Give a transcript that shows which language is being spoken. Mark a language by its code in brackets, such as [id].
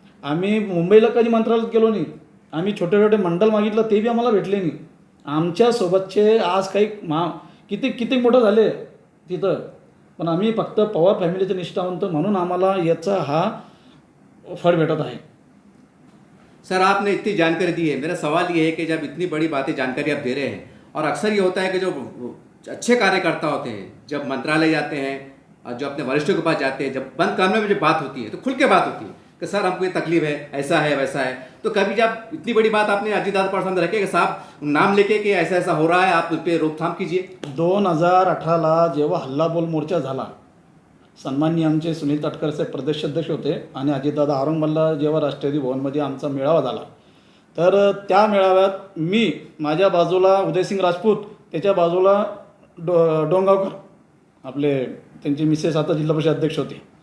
[mr] आम्ही मुंबईला कधी मंत्रालयात गेलो नाही, आम्ही छोटे छोटे मंडल मागितलं ते बी आम्हाला भेटले नाही। आमच्यासोबतचे आज काही किती मोठं झाले तिथं, पण आम्ही फक्त पवार फॅमिलीचे निष्ठावंत म्हणून आम्हाला याचा हा फळ भेटत आहे। [hi] सर, आपने इतनी जानकारी दी है, मेरा सवाल ये है कि जब इतनी बड़ी बातें जानकारी आप दे रहे हैं और अक्सर ये होता है कि जो अच्छे कार्यकर्ता होते हैं, जब मंत्रालय जाते हैं और जो अपने वरिष्ठों के पास जाते हैं, जब बंद कमरे में जब बात होती है तो खुल के बात होती है कि सर हमको ये तकलीफ है, ऐसा है वैसा है। तो कभी जब इतनी बड़ी बात आपने अजीत दादा पर सामने रखे कि साहब नाम लेके कि ऐसा ऐसा हो रहा है, आप उस पर रोकथाम कीजिए? [mr] 2018ला जेव्हा हल्लाबोल मोर्चा झाला, सन्माननीय आमचे सुनील तटकरे साहेब प्रदेशाध्यक्ष होते आणि अजितदादा औरंगाबादला जेव्हा राष्ट्रवादी भवनमध्ये आमचा मेळावा झाला, तर त्या मेळाव्यात मी माझ्या बाजूला उदयसिंग राजपूत, त्याच्या बाजूला डोंगावकर आपले त्यांची मिसेस आता जिल्हा परिषद अध्यक्ष होते.